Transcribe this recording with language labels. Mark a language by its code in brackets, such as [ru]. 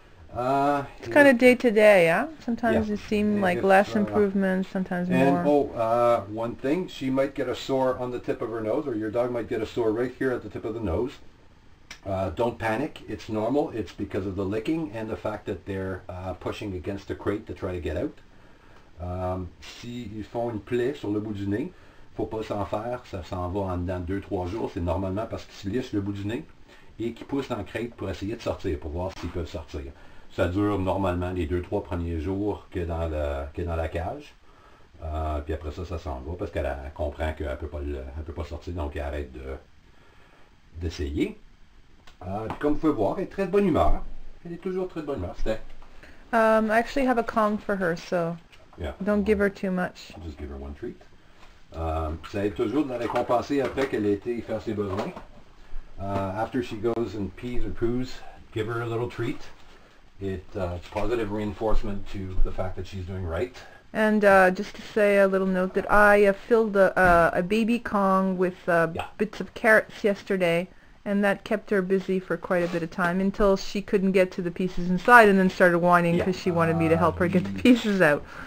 [en] it's kind of day to day, huh? Sometimes it seems like less improvements, sometimes more. And one thing, she might get a sore on the tip of her nose, or your dog might get a sore right here at the tip of the nose. Don't panic, it's normal. It's because of the licking and the fact that they're pushing against the crate to try to get out. [fr] S'ils font une plaie sur le bout du nez, faut pas s'en faire, ça s'en va en dedans de 2-3 jours, c'est normalement parce qu'ils se lissent le bout du nez et qu'ils poussent dans la crate pour essayer de sortir, pour voir s'ils peuvent sortir. Ça dure normalement les 2-3 premiers jours que dans la cage. Puis après ça, ça s'en va parce qu'elle comprend qu'elle ne peut pas sortir, donc elle arrête d'essayer. Puis comme vous pouvez voir, elle est très de bonne humeur. Elle est toujours très de bonne humeur. C'était... [en] I actually have a Kong for her, so yeah, don't give her too much. Just give her one treat. [fr] Ça aide toujours de la récompenser après qu'elle ait été faire ses besoins. [en] After she goes and pees or poos, give her a little treat. It's positive reinforcement to the fact that she's doing right. And just to say a little note that I filled a baby Kong with bits of carrots yesterday, and that kept her busy for quite a bit of time until she couldn't get to the pieces inside and then started whining because she wanted me to help her get the pieces out.